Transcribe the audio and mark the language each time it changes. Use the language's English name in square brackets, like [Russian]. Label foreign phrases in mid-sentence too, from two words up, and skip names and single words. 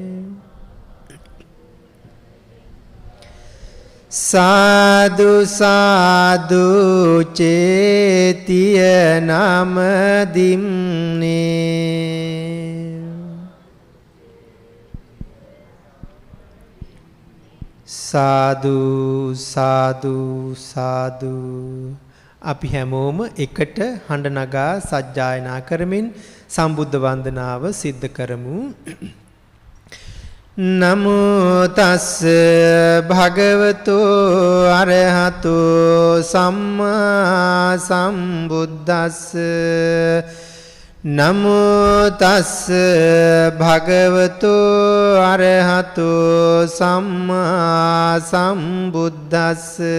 [Sinhala] සාදු සාදු චේතිය නම දිම්නේ සාදු සාදු සාදු අපි හැමෝම එකට හඬ නගා සජ්ජායනා කරමින් සම්බුද්ධ වන්දනාව සිද්ධ කරමු [Pali] නමෝ තස්ස භගවතෝ අරහතෝ සම්මා සම්බුද්දස්ස නමෝ තස්ස භගවතෝ අරහතෝ සම්මා සම්බුද්දස්ස